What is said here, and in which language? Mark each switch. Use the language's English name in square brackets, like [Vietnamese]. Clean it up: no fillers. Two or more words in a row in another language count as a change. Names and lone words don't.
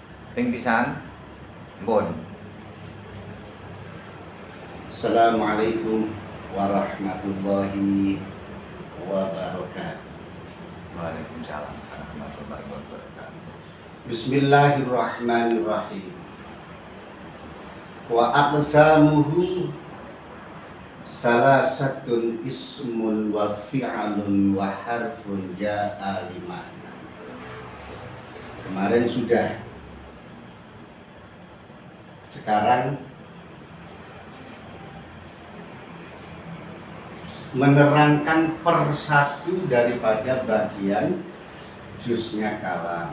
[Javanese] Ping pisan. Pun. [Arabic] السلام عليكم ورحمة الله وبركاته. وعليكم السلام ورحمة الله وبركاته. بسم الله الرحمن الرحيم. وأقسامه ثلاثة اسم وفعل وحرف جاء لمعنى. [Indonesian] Kemarin sudah. Sekarang menerangkan persatu daripada bagian juznya kalam.